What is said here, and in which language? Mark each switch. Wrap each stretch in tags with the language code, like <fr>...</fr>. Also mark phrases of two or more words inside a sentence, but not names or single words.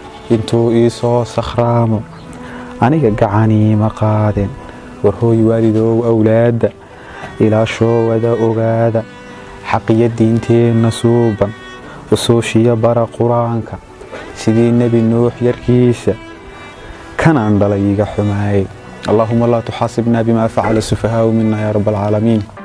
<so>Intuu ii soo sakhraamo, aniga gacanii ma qaadeen. War hooy waalidow awlaadda, ilaashoo wada ogaada. Xaqiya diinteenna suuban, usuushiya bara Qur-aanka. Sidii Nebi Nuux yarkiisa, kanaan dhalay iga xumaayay.</so> <ar>اللهم لا تحاسبنا بما فعل السفهاء منا يا رب العالمين.</ar>